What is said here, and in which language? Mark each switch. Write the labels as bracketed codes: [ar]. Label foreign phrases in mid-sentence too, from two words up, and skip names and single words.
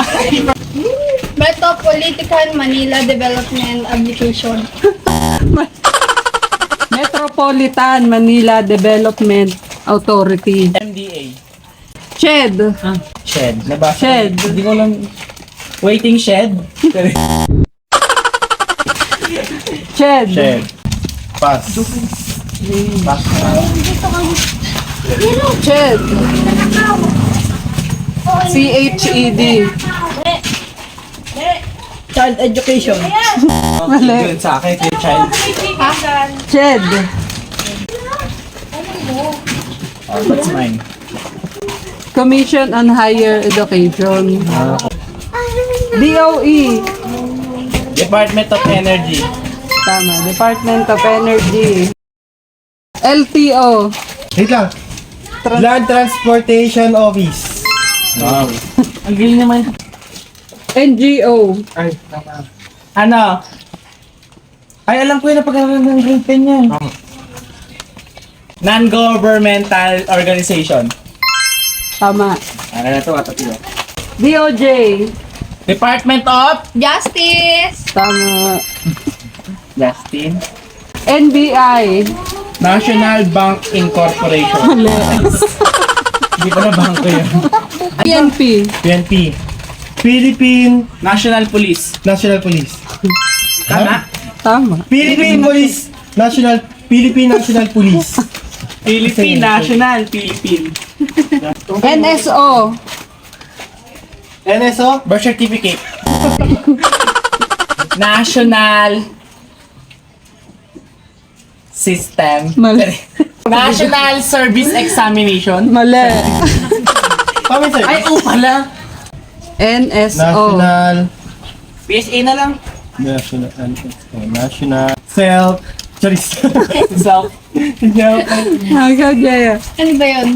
[en] Metropolitan Manila Development Application. Metropolitan Manila Development Authority. MDA. CHED. Shed. Nabasa. Shed. [tl] Hindi ko lang. [en] Waiting shed. CHED. Shed. Pass. Pass. CHED. CHED. Child Education. [tl] Mali. Yun sa akin, kay child. CHED. [en] Oh, that's mine. Commission on Higher Education. DOE. Department of Energy. Tama. Department of Energy. LTO. [tl] Wait lang. [en] Land Transportation Office. [tl] Wow. Ang galing naman. NGO. Ano? Ay, alam ko yun na pag-aaral ng grade 10 yan. [en] Non-governmental organization. [tl] Tama. Ano na ito? Tatlo. DOJ. [en] Department of Justice. [tl] Tama. [en] Justin. NBI. National Bank Incorporation. [tl] Mali. Hindi pa na bangko yun. PNP. [en] PNP. Philippine National Police. National Police. [tl] Tama? Tama. [en] Philippine Police. Philippine National Police. Philippine National Philippine. NSO. NSO. Birth Certificate. National System. [tl] Mali. [en] National Service Examination. [tl] Mali. Tama sir. Ay, oo pala. [en] NSO. National. PSA na lang. National. Self. Charis. Self. [tl] Hanggang Jaya. Ano ba yun?